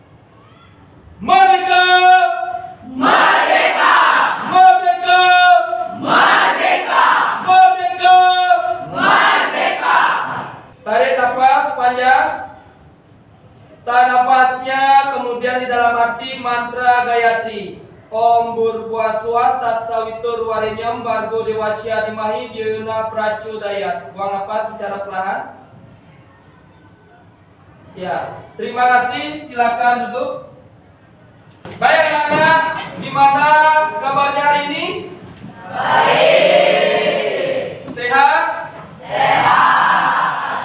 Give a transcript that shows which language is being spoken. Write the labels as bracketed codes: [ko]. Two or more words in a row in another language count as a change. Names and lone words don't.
[id] Merdeka! Merdeka! Merdeka! Merdeka! Merdeka! Merdeka! Tarik nafas panjang. Tahan nafasnya, kemudian di dalam hati mantra Gayatri. [sa] Om Burbuaswa Tatsawitur Warenyam Bargo Dewasya Dimahi Diyuna Pracudayat. [id] Buang nafas secara perlahan. Ya, terima kasih. Silakan duduk. Baik anak-anak, gimana kabarnya hari ini? Baik. Sehat? Sehat.